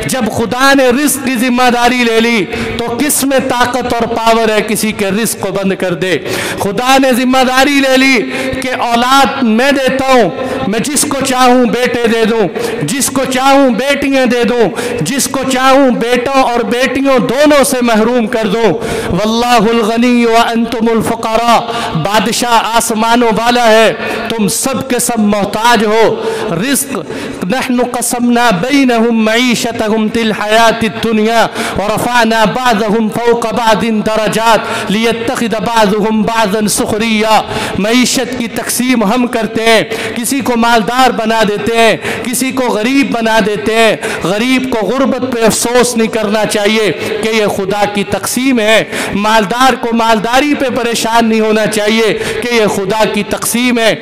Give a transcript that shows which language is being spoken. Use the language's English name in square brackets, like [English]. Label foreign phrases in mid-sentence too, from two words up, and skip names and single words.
[Urdu] جب خدا نے رزق کی ذمہ داری لے لی تو کس میں طاقت اور پاور ہے کسی کے رزق کو بند کر دے? خدا نے ذمہ داری لے لی کہ اولاد میں دیتا ہوں، میں جس کو چاہوں بیٹے دے دوں، جس کو چاہوں بیٹیاں دے دوں، جس کو چاہوں بیٹوں اور بیٹیوں دونوں سے محروم کر دوں. [Arabic] والله الغني وأنتم الفقراء, [Urdu] بادشاہ آسمانوں والا ہے، تم سب کے سب محتاج ہو. [Arabic] رزق نحن قسمنا بينهم معيشتهم في الحياة الدنيا ورفعنا بعضهم فوق بعض درجات ليتخذ بعضهم بعضا سخريا. [Urdu] معیشت کی تقسیم ہم کرتے ہیں، کسی کو مالدار بنا دیتے ہیں، کسی کو غریب بنا دیتے ہیں. غریب کو غربت پہ افسوس نہیں کرنا چاہیے کہ یہ خدا کی تقسیم ہے. مالدار کو مالداری پہ پریشان نہیں ہونا چاہیے کہ یہ خدا کی تقسیم ہے.